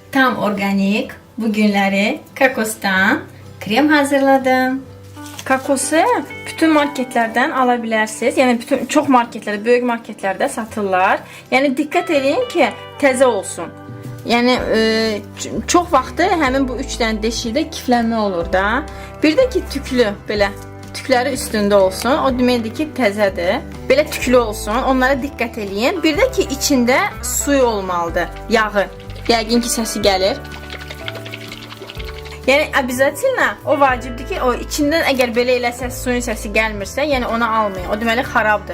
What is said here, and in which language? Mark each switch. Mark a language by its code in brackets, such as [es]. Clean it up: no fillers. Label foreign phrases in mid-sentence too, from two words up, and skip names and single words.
[tr] Tam organik bugünleri kokosdan krem hazırladım. Kokosu bütün marketlerden alabilirsiniz. Yani bütün çok marketlerde, büyük marketlerde satırlar. Yani dikkat edin ki [az] təzə olsun. Yani çok vaxtı həmin bu 3 dənə deşikdə kiflənmə olur da. Bir də ki tüklü belə tükləri üstündə olsun. O deməkdir ki təzədir. Belə tüklü olsun. Onlara diqqət edin. Bir də ki içində suyu olmalıdır, yağı. Yəqin ki səsi gəlir. Yəni обязательно o vacibdir ki o içindən əgər belə eləsəz suyun səsi gəlmirsə, yəni onu almayın. O deməli xarabdır.